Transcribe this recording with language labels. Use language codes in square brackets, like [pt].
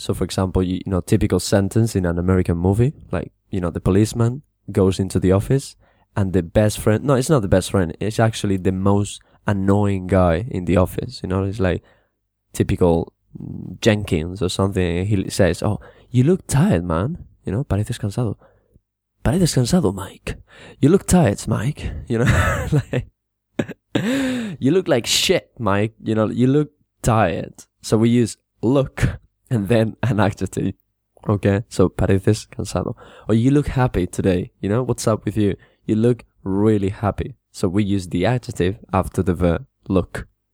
[en] So, for example, you know, typical sentence in an American movie, like, you know, the policeman goes into the office and the best friend, no, it's not the best friend, it's actually the most annoying guy in the office, you know, it's like typical Jenkins or something, he says, oh, you look tired, man. You know, [es] pareces cansado. Pareces cansado, Mike. [en] You look tired, Mike. You know, like, you look like shit, Mike. You know, you look tired. So we use look and then an adjective. Okay, so [es] pareces cansado. [en] Or you look happy today. You know, what's up with you? You look really happy. So we use the adjective after the verb look.